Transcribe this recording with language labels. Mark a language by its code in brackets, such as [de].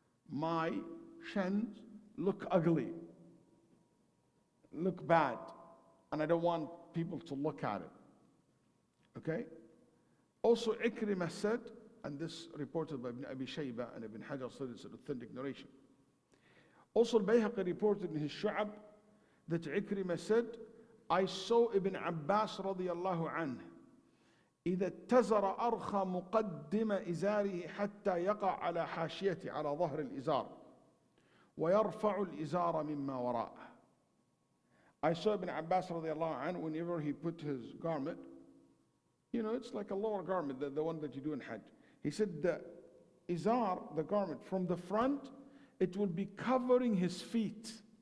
[en] My shins look ugly, look bad, and I don't want people to look at it. Okay? Also, Ikrimah said, and this reported by Ibn Abi Shayba and Ibn Hajar said it's an authentic narration. Also, Al-Bayhaqi reported in his Shu'ab that Ikrimah said, I saw Ibn Abbas radiallahu anhu [ar] إذا اتزر أرخى مقدم إزاره حتى يقع على حاشيته على ظهر الإزار ويرفع الإزار مما وراءه. [en] I saw Ibn Abbas radiallahu anhu, whenever he put his garment, you know, it's like a lower garment, the one that you do in Hajj. He said the izar, the garment, from the front, it will be covering his feet.